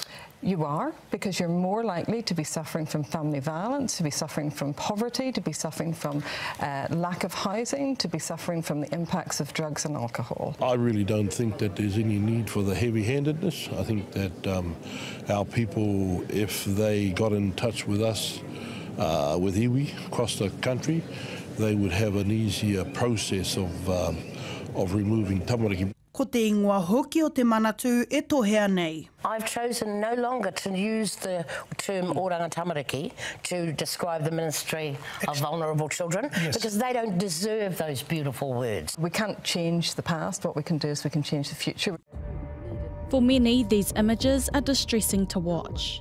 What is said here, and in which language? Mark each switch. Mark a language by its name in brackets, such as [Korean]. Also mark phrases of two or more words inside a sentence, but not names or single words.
[English] You are, because you're more likely to be suffering from family violence, to be suffering from poverty, to be suffering from lack of housing, to be suffering from the impacts of drugs and alcohol. I really don't think that there's any need for the heavy-handedness. I think that our people, if they got in touch with us, with iwi across the country, they would have an easier process of removing tamariki. [Māori] Ko te ingoa hoki o te manatū e tohea nei. [English] I've chosen no longer to use the term Oranga Tamariki to describe the Ministry of Vulnerable Children, because they don't deserve those beautiful words. We can't change the past. What we can do is we can change the future. For many, these images are distressing to watch.